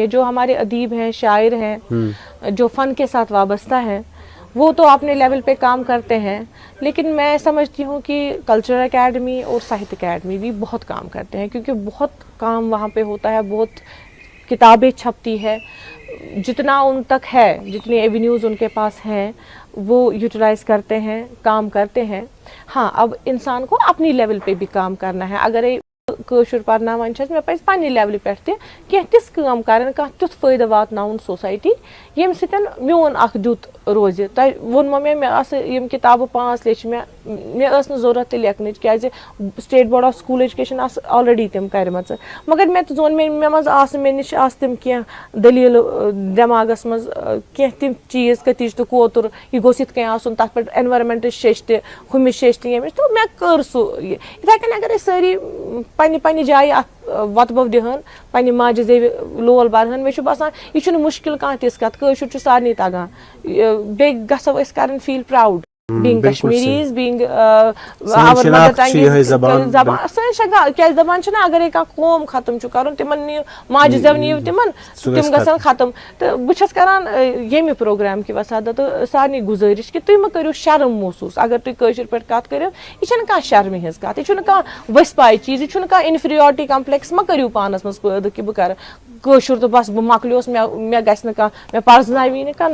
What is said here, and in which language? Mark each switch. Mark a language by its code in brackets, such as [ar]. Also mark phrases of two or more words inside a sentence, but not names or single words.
[ur] جو ہمارے ادیب ہیں, شاعر ہیں, جو فن کے ساتھ وابستہ ہیں, وہ تو اپنے لیول پہ کام کرتے ہیں, لیکن میں سمجھتی ہوں کہ کلچرل اکیڈمی اور ساہتیہ اکیڈمی بھی بہت کام کرتے ہیں, کیونکہ بہت کام وہاں پہ ہوتا ہے, بہت کتابیں چھپتی ہے, جتنا ان تک ہے, جتنی ایونیوز ان کے پاس ہیں وہ یوٹیلائز کرتے ہیں, کام کرتے ہیں. ہاں اب انسان کو اپنی لیول پہ بھی کام کرنا ہے. [ks] اگر کٲشُر پرناوان چھَس, مےٚ پَزِ پننہِ لیولہِ پٮ۪ٹھ تہِ کینٛہہ تِژھ کٲم کَرٕنۍ, کانٛہہ تیُتھ فٲیدٕ واتناوُن سوسایٹی ییٚمہِ سۭتۍ میون اکھ دیُت روزِ. تۄہہِ ووٚنمو مےٚ آسہٕ یِم کِتابہٕ 5 لیچھِ مےٚ ٲس نہٕ ضوٚرَتھ تہِ لیکھنٕچ, کیازِ سٹیٹ بورڈ آف سکوٗل ایجوکیشن آسہٕ آلریڈی تِم کَرِمَژٕ, مگر مےٚ تہِ زون مےٚ منٛز آسہٕ, مےٚ نِش آسہٕ تِم کینٛہہ دٔلیٖلہٕ دٮ۪ماغس منٛز, کینٛہہ تِم چیٖز کٔتِج تہٕ کوتُر, یہِ گوٚژھ یِتھ کٔنۍ آسُن, تَتھ پٮ۪ٹھ اٮ۪نوارمٮ۪نٹٕچ شیٚچھ تہِ, ہُمِچ شیٚچھ تہِ, ییٚمِچ, تہٕ مےٚ کٔر سُہ. یِتھَے کٔنۍ اگر أسۍ سٲری پننہِ پننہِ جایہِ اَتھ وۄتبو دِہَن, پننہِ ماجہِ زیوِ لول بَرہَن, مےٚ چھُ باسان یہِ چھُنہٕ مُشکِل کانٛہہ تِژھ کَتھ, کٲشُر چھُ سارنٕے تگان. بیٚیہِ گژھو أسۍ کَرٕنۍ [en] feel proud being Kashmiris, being our mother tongue is [ks] زبان سٲنۍ چھےٚ, کیازِ دَپان چھِنہ اگرے کانٛہہ قوم ختم چھُ کَرُن, تِمن نِیِو ماجہِ زٮ۪و نِیِو تِمن, تِم گژھن ختم. تہٕ بہٕ چھَس کران ییٚمہِ پروگرام کہِ وسادت سارنٕے گُزٲرِش کہِ تُہۍ مہٕ کٔرِو شرم محسوٗس اگر تُہۍ کٲشِر پٲٹھۍ کَتھ کٔرِو. یہِ چھَنہٕ کانٛہہ شرمہِ ہِنٛز کَتھ, یہِ چھُنہٕ کانٛہہ ؤسۍ پاے چیٖز, یہِ چھُنہٕ کانٛہہ [en] inferiority complex [ks] مہ کٔرِو پانس منٛز پٲدٕ کہِ بہٕ کرٕ کٲشُر تہٕ بس بہٕ مۄکلیوس, مےٚ گژھِ نہٕ کانٛہہ, مےٚ پرزناوی نہٕ کانٛہہ.